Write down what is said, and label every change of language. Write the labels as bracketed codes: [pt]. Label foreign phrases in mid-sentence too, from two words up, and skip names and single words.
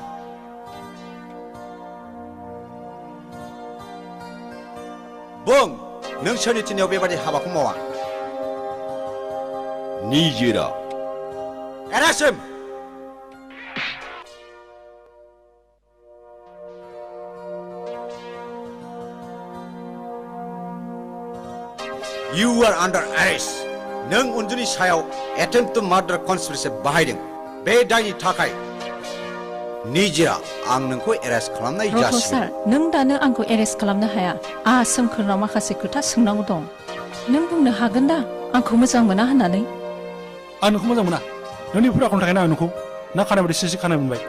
[brx] बुं नों सोरनि थिननायाव बेबादि हाबाखौ मावा निजिरा [en] एरासिम You are under arrest. [brx] नों उन्जुनि सायाव [en] attempt to murder conspiracy [brx] बाहायदों बे दायनि थाखाय निजिरा आं नोंखौ एरेस्ट खालामनाय रथ' जासिगोन सार नों दानो आंखौ एरेस्ट खालामनो हाया आंहा सोमखोरनाव माखासे खोथा सोंनांगौ दं नों बुंनो हागोन दा आंखौ मोजां मोना होननानै आं नोंखौ मोजां मोना नोंनि फुराखौनो थाखायनो आं नोंखौ ना खानाय बायदि सिसि खानाय मोनबाय